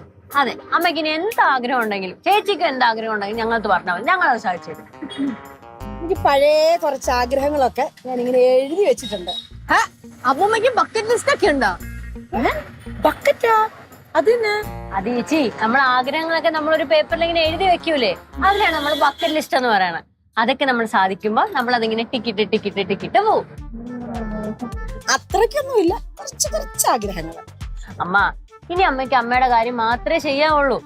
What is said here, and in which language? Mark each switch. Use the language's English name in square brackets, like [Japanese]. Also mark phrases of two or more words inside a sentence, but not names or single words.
[Malayalam] അതെ, അമ്മയ്ക്ക് ഇനി എന്ത് ആഗ്രഹം ഉണ്ടെങ്കിലും ചേച്ചിക്ക് എന്ത് ആഗ്രഹം ഉണ്ടെങ്കിലും ഞങ്ങൾക്ക് പറഞ്ഞാൽ മതി, ഞങ്ങളത് സാധിച്ചു തരും. എനിക്ക് പഴയ കുറച്ച് ആഗ്രഹങ്ങളൊക്കെ ഞാൻ ഇങ്ങനെ എഴുതി വെച്ചിട്ടുണ്ട്. അമ്മമ്മയ്ക്ക് [English] bucket list [Malayalam] ഒക്കെ ഉണ്ടോ? [Tamil] பக்கெட்டா? அது என்ன? [Malayalam] അത് ചേച്ചി, നമ്മൾ ആഗ്രഹങ്ങളൊക്കെ നമ്മളൊരു പേപ്പറിൽ ഇങ്ങനെ എഴുതി വെക്കൂലേ, അതിലാണ് നമ്മൾ [English] bucket list [Malayalam] എന്ന് പറയണത്. അതൊക്കെ നമ്മൾ സാധിക്കുമ്പോ നമ്മൾ അതിങ്ങനെ ടിക്കറ്റ് പോവും. അത്രയ്ക്കൊന്നുമില്ല, കുറച്ച് ആഗ്രഹങ്ങൾ. അമ്മ, ഇനി അമ്മയ്ക്ക് അമ്മയുടെ കാര്യം മാത്രമേ ചെയ്യാവുള്ളൂ.